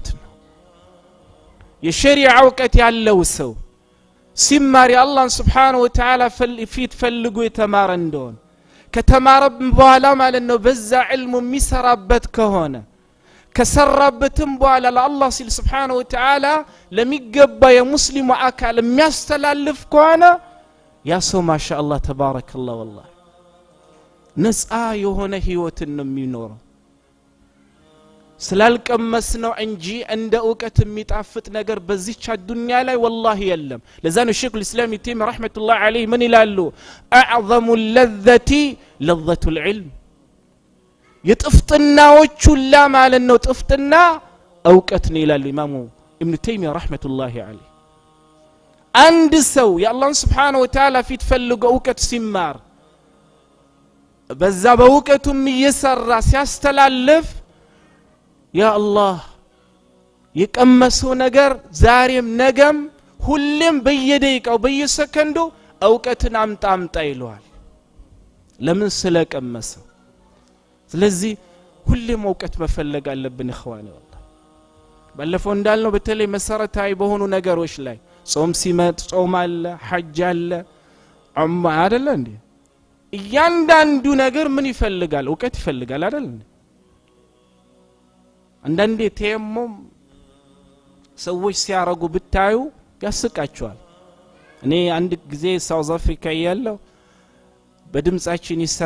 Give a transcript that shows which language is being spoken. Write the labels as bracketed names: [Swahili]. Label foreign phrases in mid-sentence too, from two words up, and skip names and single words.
[Amharic] ነው የሸሪዓ እውቀት ያለው ሰው ሲማር የአላህን [Arabic] سبحانه وتعالى [Amharic] ፊት ፈልጎ የተማረ እንደሆነ ከተማረ በኋላ ማለት ነው በዛ ዒልሙ የሚሰራበት ከሆነ ከሰራበትም በኋላ ለአላህ ሲል [Arabic] سبحانه وتعالى [Amharic] ለሚገባ የሙስሊሙ አካል የሚያስተላልፍ ከሆነ ያ ሰው [Arabic] ما شاء الله تبارك الله [Amharic] والله ነፃ የሆነ ህይወትን ነው የሚኖረው ስላልቀመስ ነው እንጂ እንደ እውቀት የሚጣፍጥ ነገር በዚህች ዱንያ ላይ والله የለም ለዛ ነው ሼኹ [Arabic] الاسلام ابن رحمه الله عليه [Amharic] ምን ይላሉ [Arabic] اعظم اللذة لذة العلم [Amharic] የጥፍጥናዎቹ ሁላ ማለት ነው ጥፍጥና እውቀት ነው ይላሉ ኢማሙ [Arabic] ابن تيميه رحمه الله عليه [Amharic] አንድ ሰው የአላህ [Arabic] سبحانه وتعالى [Amharic] ፊት ፈልጎ እውቀት ሲማር በዛ በእውቀቱም እየሰራ ሲያስተላልፍ ያ አላህ የቀመሰው ነገር ዛሬም ነገም ሁሌም በየደቂቃው በየሰከንዱ እውቀትን አምጣ ይለዋል ለምን ስለቀመሰው ስለዚህ ሁሌም እውቀት መፈለግ አለብን [Arabic] اخواني والله [Amharic] ባለፈው እንዳልነው በተለይ መሰረታዊ በሆኑ ነገሮች ላይ ጾም ሲመጥ ጾም አለ ሐጅ አለ ዑምራ አይደለ እንዴ እያንዳንዱ ነገር ምን ይፈልጋል እውቀት ይፈልጋል አይደል እንዴ አንዳንዴ ተየሙም ሰዎች ሲያረጉ ብታዩ ያስቃቸዋል እኔ አንድ ጊዜ ሳውዝ አፍሪካ ያለው በድምጻችን ይሰማ